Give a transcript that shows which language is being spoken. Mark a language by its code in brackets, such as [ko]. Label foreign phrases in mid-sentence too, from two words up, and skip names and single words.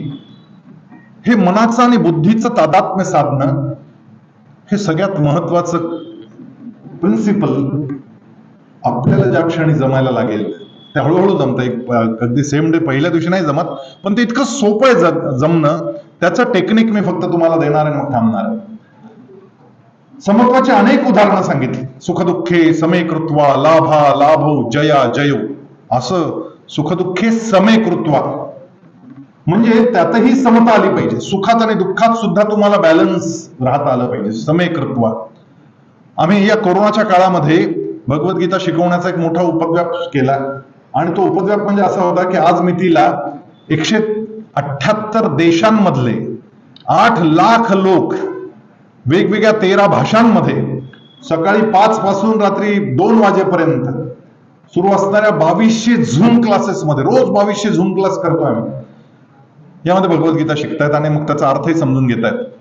[mr] हे मनाचं आणि बुद्धीचं तादात्म्य साधणं हे सगळ्यात महत्वाचं प्रिन्सिपल आपल्याला ज्या क्षणी जमायला लागेल ते हळूहळू जमतं। एक अगदी [en] same day [mr] पहिल्या दिवशी नाही जमत, पण ते इतकं सोपं आहे जमणं, त्याचं टेक्निक मी फक्त तुम्हाला देणार आहे, मग थांबणार आहे। समत्वाची अनेक उदाहरणं सांगितली, [sa] सुखदुःखे समे कृत्वा, लाभा लाभो जया जयो, असं सुखदुःखे समे कृत्वा [mr] म्हणजे त्यातही समता आली पाहिजे। सुखात आणि दुःखात सुद्धा तुम्हाला बॅलन्स राहता आलं पाहिजे, [sa] समे कृत्वा। [mr] आम्ही या कोरोनाच्या काळामध्ये भगवद्गीता शिकवण्याचा एक मोठा उपद्व्याप केला आणि तो उपद्व्याप म्हणजे असा होता की आज मितीला 178 देशांमधले 8 लाख लोक वेगवेगळ्या 13 भाषांमध्ये सकाळी 5 पासून रात्री 2 वाजेपर्यंत सुरू असणाऱ्या 2200 झूम क्लासेसमध्ये, रोज 2200 झूम क्लास करतो आम्ही, यामध्ये भगवद्गीता शिकतायत आणि मग त्याचा अर्थही समजून घेतायत।